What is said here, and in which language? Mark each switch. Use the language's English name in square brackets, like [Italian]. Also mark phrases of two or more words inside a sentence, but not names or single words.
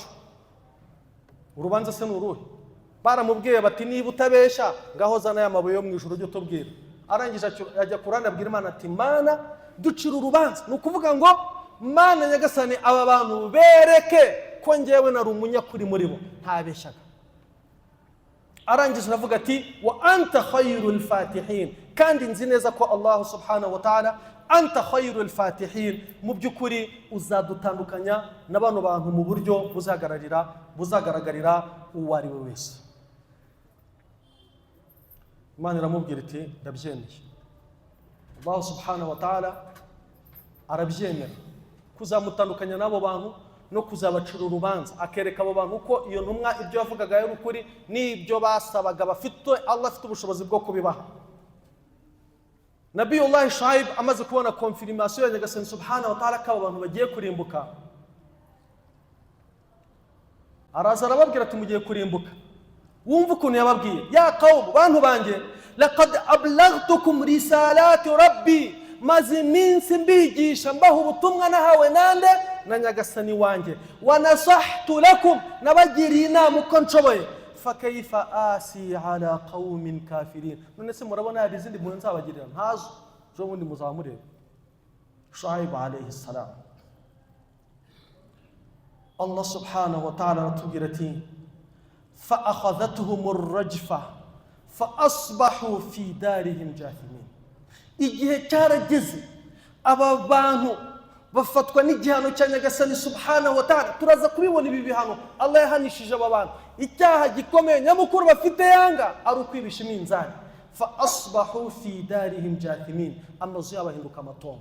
[Kinyarwanda] Urubanza se n'uruhe? Baramubwiye bati niba utabesha ngaho zana ya mabuye yo mu ijuru ujye utubwira. arangije ajya Qur'an abwira Imana ati Mana ducira urubanza, nukuvuga ngo Mana nyagasani aba bantu bereke ko ngewe nari umunyakuri muri bo ntabeshyaga. Arangije aravuga ati [Arabic] وأنت خير الفاتحين, [Kinyarwanda] kandi nzi neza ko Allah [Arabic] سبحانه وتعالى أنت خير الفاتحين, [Kinyarwanda] mu byukuri uzadutandukanya n'abantu bantu mu buryo buzagaragarira uwo ari we wese. Imana iramubwira iti ndabyemeye. Allah [Arabic] سبحانه وتعالى [Kinyarwanda] arabyemera kuzamutandukanya n'abo bantu no kuzabacira urubanza, akereka abo bantu ko iyo ntumwa ibyo yavugaga ari ukuri n'ibyo basabaga bafite Allah afite ubushobozi bwo kubibaha. Nabiyullah Shuaib amaze kubona confirmation ya Nyagasani [Arabic] سبحانه وتعالى [Kinyarwanda] ko abo bantu bagiye kurimbuka, araza arababwira ati mugiye kurimbuka. Wumva ukuntu yababwiye, [Arabic] يا قوم, [Kinyarwanda] bantu banjye, [Arabic] لقد أبلغتكم رسالات ربي, [Kinyarwanda] maze iminsi mbigisha mbaha ubutumwa nahawe nande na Nyagasani wanjye, [Arabic] ونصحت لكم, [Kinyarwanda] nabagiriye inama uko nshoboye, [Arabic] فكيف آسى على قوم كافرين. [Kinyarwanda] None se murabona hari izindi mpunzi nzabagirira? Ntazo, jo bundi muzamureba. Shuaib alayhi salam. Allah [Arabic] سبحانه وتعالى [Kinyarwanda] aratubwira ati [Arabic] فأخذتهم الرجفة فأصبحوا في دارهم جاثمين. [Kinyarwanda] Igihe cyarageze aba bantu bafatwa n'igihano cya Nyagasani [Arabic] سبحانه وتعالى. [Kinyarwanda] Turaza kubibona ibi bihano Allah yahanishije aba bantu. Icyaha gikomeye nyamukuru bafite yanga ari ukwibisha iminzani. [Arabic] فأصبحوا في دارهم جاثمين, [Kinyarwanda] amazu yabahinduka amatongo.